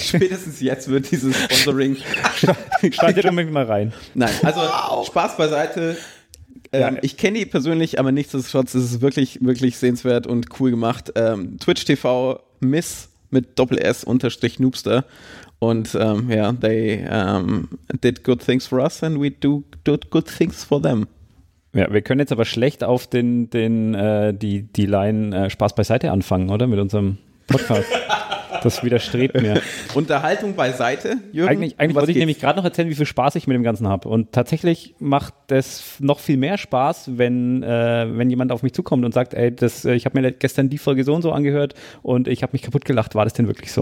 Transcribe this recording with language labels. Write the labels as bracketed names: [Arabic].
[German] Spätestens jetzt wird dieses Sponsoring. Schreibt ihr damit mal rein. Nein, also wow. Spaß beiseite. Ich kenne die persönlich, aber nichtsdestotrotz ist es wirklich, wirklich sehenswert und cool gemacht. Twitch TV Miss mit Doppel-S unterstrich Noobster. [English] Und they did good things for us and we do good things for them. [German] Ja, wir können jetzt aber schlecht auf die Line Spaß beiseite anfangen, oder? Mit unserem Podcast. Das widerstrebt mir. Unterhaltung beiseite, Jürgen. Eigentlich wollte ich nämlich gerade noch erzählen, wie viel Spaß ich mit dem Ganzen habe. Und tatsächlich macht es noch viel mehr Spaß, wenn jemand auf mich zukommt und sagt, ey, ich habe mir gestern die Folge so und so angehört und ich habe mich kaputt gelacht. War das denn wirklich so?